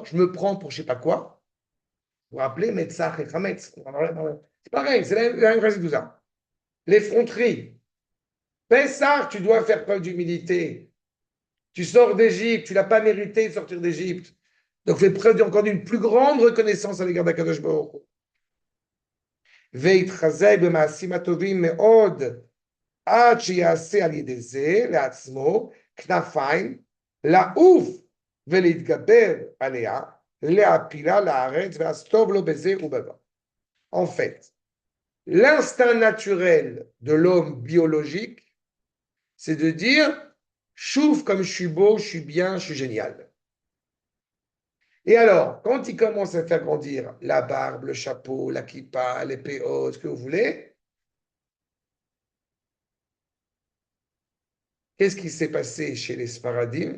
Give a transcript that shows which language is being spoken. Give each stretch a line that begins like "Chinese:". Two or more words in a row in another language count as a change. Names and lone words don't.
French: Je me prends pour je ne sais pas quoi. Vous vous rappelez, Metzach et Chametz. C'est pareil, c'est la même principe, tout ça. L'effronterie. Pessah, tu dois faire preuve d'humilité. Tu sors d'Égypte, tu n'as pas mérité de sortir d'Égypte. Donc, fais preuve encore d'une plus grande reconnaissance à l'égard d'Akadosh Baruch Hu.
Hebrew: ויתחזק במעשים הטובים מאוד, עד שיעשה על ידי זה לעצמו כנפיים, לעוף ולהתגבר עליה, להפילה לארץ, ואז טוב לו בזה ובבא.
French: En fait, l'instinct naturel de l'homme biologique, c'est de dire, chouf comme je suis beau, je suis bien, je suis génial. Et alors, quand il commence à faire grandir la barbe, le chapeau, la kippa, les péos, ce que vous voulez, qu'est-ce qui s'est passé chez les Sfaradim?